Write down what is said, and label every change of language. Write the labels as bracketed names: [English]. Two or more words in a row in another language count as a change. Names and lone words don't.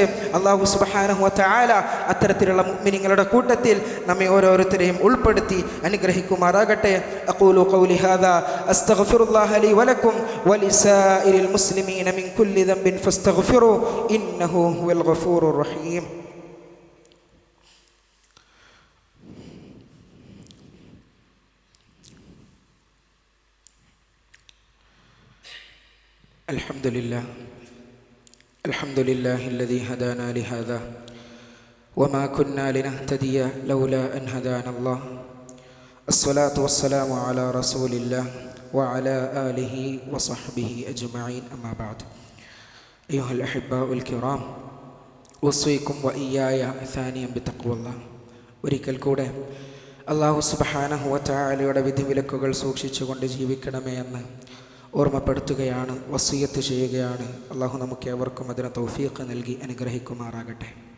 [Malayalam] അല്ലാഹു [Arabic] سبحانه وتعالى [Malayalam] അത്തരത്തിലുള്ള മുഅ്മിനീങ്ങളുടെ കൂട്ടത്തിൽ നമ്മെ ഓരോരുത്തരെയും ഉൾപ്പെടുത്തി അനുഗ്രഹിക്കുമാറാകട്ടെ. [Arabic] أقول قولي هذا أستغفر الله لي ولكم ولسائر المسلمين من كل ذنب فاستغفروه إنه هو الغفور الرحيم. الحمد لله الذي هدانا لهذا وما كنا لنهتدي لولا أن هدانا الله. الصلاة والسلام على رسول الله وعلى آله وصحبه أجمعين. أما بعد، أيها الأحباء الكرام، أوصيكم وإياي بتقوى الله. [Malayalam] ഒരിക്കൽ കൂടെ അല്ലാഹു [Arabic] سبحانه وتعالى [Malayalam] വിധിവിലക്കുകൾ സൂക്ഷിച്ചുകൊണ്ട് ജീവിക്കണമേ എന്ന് ഓർമ്മപ്പെടുത്തുകയാണ്, വസിയത്ത് ചെയ്യുകയാണ്. അല്ലാഹു നമുക്ക് ഏവർക്കും അതിന് തൗഫീഖ് നൽകി അനുഗ്രഹിക്കുമാറാകട്ടെ.